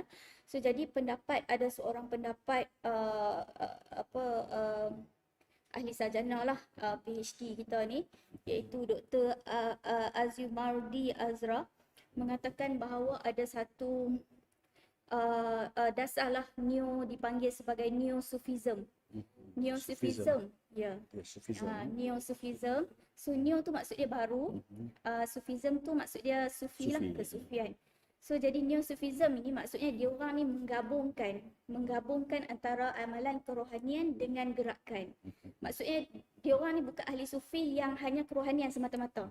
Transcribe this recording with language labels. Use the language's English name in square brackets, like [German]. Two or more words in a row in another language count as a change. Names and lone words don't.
[Malay] So jadi ada seorang pendapat ahli sarjana lah, PhD kita ni, iaitu Dr. Azumardi Azra, mengatakan bahawa ada satu dasar lah dipanggil sebagai Neo-Sufism. Neo-Sufism, ya. Neo-Sufism. So Neo tu maksud dia baru, Sufism tu maksud dia sufi lah, kesufian. So jadi Neo-Sufism ini maksudnya dia orang ni menggabungkan antara amalan kerohanian dengan gerakan. Maksudnya dia orang ni bukan ahli sufi yang hanya kerohanian semata-mata.